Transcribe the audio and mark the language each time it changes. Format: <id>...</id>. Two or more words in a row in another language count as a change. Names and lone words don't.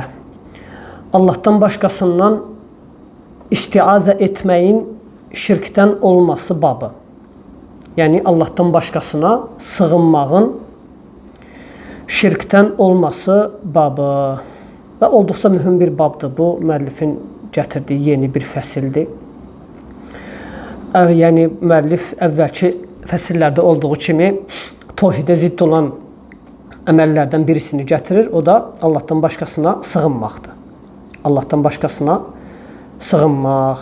<tr>Allah'tan başkasından istiaze etmeyin şirkten olması babı. Yani Allah'tan başkasına sığınmağın şirkten olması babı.</tr> <az>Ve olduqca mühüm bir babdır bu. Müəllifin gətirdiyi yeni bir fəsildir. Yəni müəllif əvvəlki fəsillərdə olduğu kimi tövhidə zidd olan əməllərdən birisini gətirir. O da Allah'tan başkasına sığınmaqdır. Allah'tan başkasına sığınmaq.</az>